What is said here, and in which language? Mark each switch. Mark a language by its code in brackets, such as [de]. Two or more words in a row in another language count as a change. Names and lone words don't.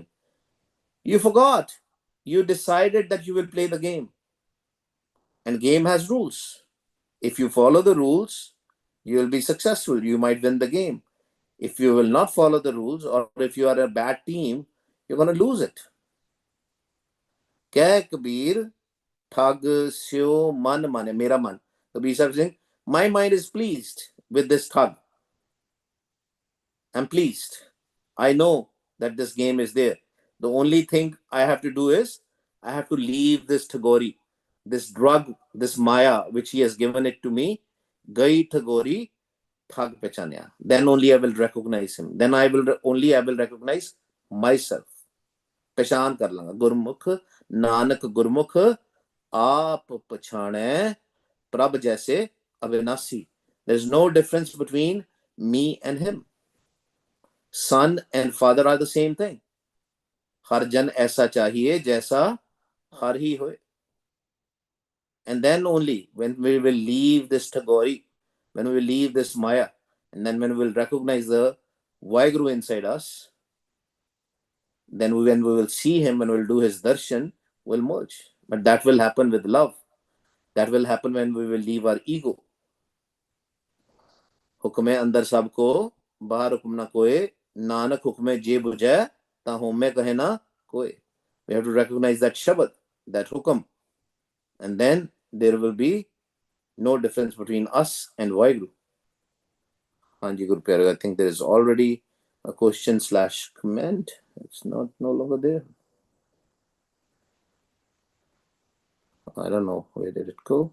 [en] You forgot. You decided that you will play the game. And game has rules. If you follow the rules, you will be successful. You might win the game. If you will not follow the rules, or if you are a bad team, you're going to lose it. [pa] ਕਹਿ ਕਬੀਰ, ਠਗ ਸਿਉ ਮਨ ਮਾਨੇ, ਮੇਰਾ ਮਨ. [en] Kabir Sahib saying, my mind is pleased with this thug. I'm pleased. I know that this game is there. The only thing I have to do is I have to leave this Tagori, this drug, this Maya, which he has given it to me. [pa] ਗਈ ਠਗੌਰੀ, ਠਗ ਪਛਾਣਿਆ. [en] Then only I will recognize him. Then I will recognize myself. [pa] ਪਛਾਣ ਕਰ ਲਾਂਗਾ. ਗੁਰਮੁਖ, ਨਾਨਕ ਗੁਰਮੁਖ, ਆਪ ਪਛਾਣੇ, ਪ੍ਰਭ ਜੈਸੇ ਅਵਿਨਾਸੀ. [en] There is no difference between me and him. Son and father are the same thing. [pa] ਹਰਿ ਜਨ ਐਸਾ ਚਾਹੀਐ ਜੈਸਾ ਹਰਿ ਹੀ ਹੋਇ. [en] And then only when we will leave this Tagori, when we will leave this Maya, and then when we will recognize the Vaheguru inside us, then when we will see him, when we will do his darshan, we'll merge. But that will happen with love. That will happen when we will leave our ego. [pa] ਹੁਕਮੈ ਅੰਦਰਿ ਸਭੁ ਕੋ, ਬਾਹਰਿ ਹੁਕਮ ਨ ਕੋਇ, ਨਾਨਕ ਹੁਕਮੈ ਜੇ ਬੁਝੈ, ਤ ਹਉਮੈ ਕਹੈ ਨ ਕੋਇ. [en] We have to recognize that Shabad, that hukum. And then there will be no difference between us and Vaheguru. [pa] ਹਾਂਜੀ ਗੁਰੂ ਪਿਆਰੇ, [en] I think there is already a question/comment. It's no longer there. I don't know. Where did it go?